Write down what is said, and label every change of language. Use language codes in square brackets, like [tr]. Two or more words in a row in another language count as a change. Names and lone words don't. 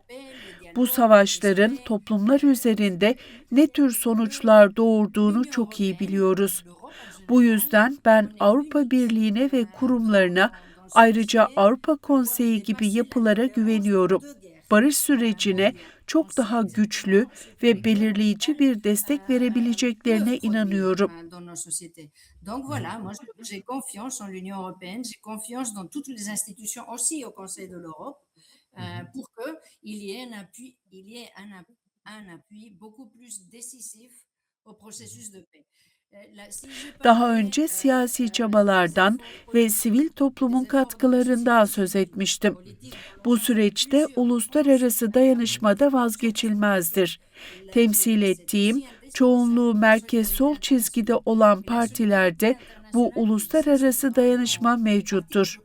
[tr] Bu savaşların toplumlar üzerinde ne tür sonuçlar doğurduğunu çok iyi biliyoruz. Bu yüzden ben Avrupa Birliği'ne ve kurumlarına, ayrıca Avrupa Konseyi gibi yapılara güveniyorum. Barış sürecine çok daha güçlü ve belirleyici bir destek verebileceklerine inanıyorum. [fr] Donc voilà, moi j'ai confiance en l'Union européenne, j'ai confiance dans toutes les institutions, aussi au Conseil de l'Europe, pour qu'il y ait un appui beaucoup plus décisif au processus de paix. [tr] Daha önce siyasi çabalardan ve sivil toplumun katkılarından söz etmiştim. Bu süreçte uluslararası dayanışma da vazgeçilmezdir. Temsil ettiğim, çoğunluğu merkez-sol çizgide olan partilerde bu uluslararası dayanışma mevcuttur.